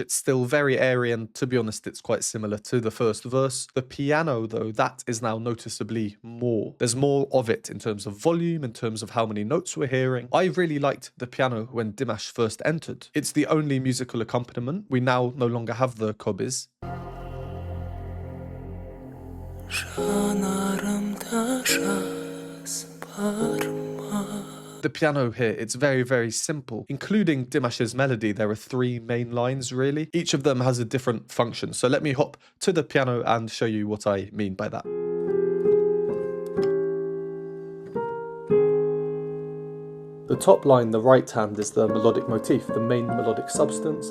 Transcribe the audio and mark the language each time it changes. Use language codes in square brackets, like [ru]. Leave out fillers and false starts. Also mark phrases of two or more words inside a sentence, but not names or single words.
[en] It's still very airy, and to be honest, it's quite similar to the first verse. The piano, though, that is now noticeably more. There's more of it in terms of volume, in terms of how many notes we're hearing. I really liked the piano when Dimash first entered. It's the only musical accompaniment. We now no longer have the kobis. [kk] жанарымда жас бар ма? [en] The piano here, it's very, very simple. Including Dimash's melody, there are 3 main lines really. Each of them has a different function. So let me hop to the piano and show you what I mean by that. The top line, the right hand, is the melodic motif, the main melodic substance.